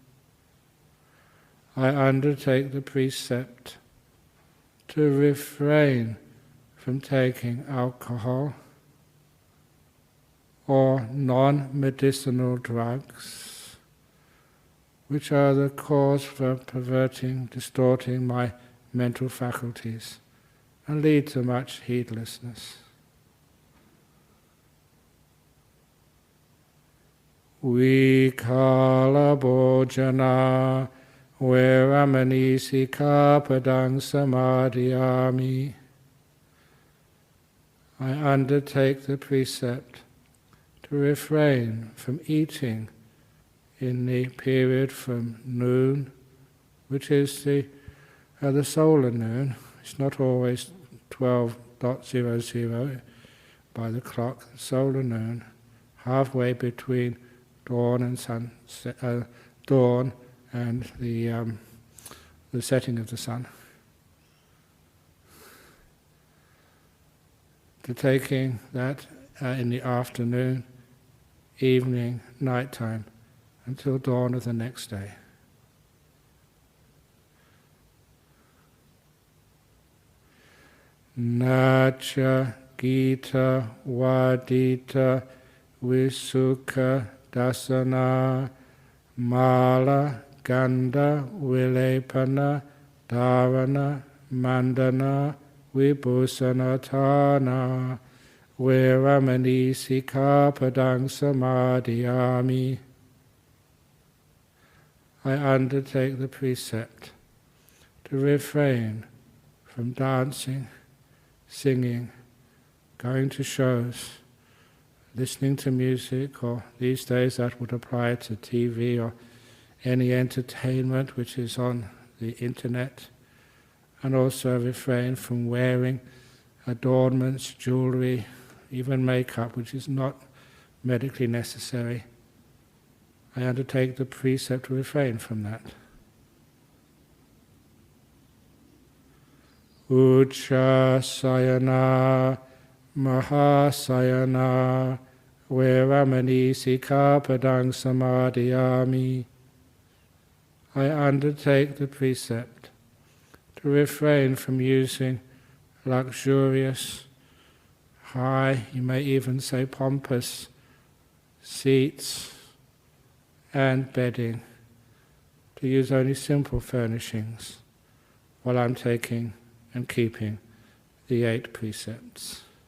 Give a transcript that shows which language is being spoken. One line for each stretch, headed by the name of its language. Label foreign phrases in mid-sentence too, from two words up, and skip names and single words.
English: I undertake the precept to refrain from taking alcohol or non-medicinal drugs, which are the cause for perverting, distorting my mental faculties and lead to much heedlessness.
Pali: Vikala bhojana veramani sikkhapadang samadhiyami.
English: I undertake the precept to refrain from eating in the period from noon, which is the solar noon. It's not always 12:00 by the clock. Solar noon, halfway between dawn and dawn and the setting of the sun. To taking that in the afternoon, evening, nighttime, until dawn of the next day.
Pali: Nacha Gita Vadita Visukha Dasana Mala Ganda Vilepana Dharana Mandana Vibhusanatana veramani sikkhapadang samadhiyami.
English: I undertake the precept to refrain from dancing, singing, going to shows, listening to music, or these days that would apply to TV or any entertainment which is on the internet, and also refrain from wearing adornments, jewelry, even makeup, which is not medically necessary. I undertake the precept to refrain from that.
Pali: Uchasayana Mahasayana veramani sikkhapadang samadhiyami.
English: I undertake the precept to refrain from using luxurious, high, you may even say pompous, seats and bedding, to use only simple furnishings while I'm taking and keeping the 8 precepts.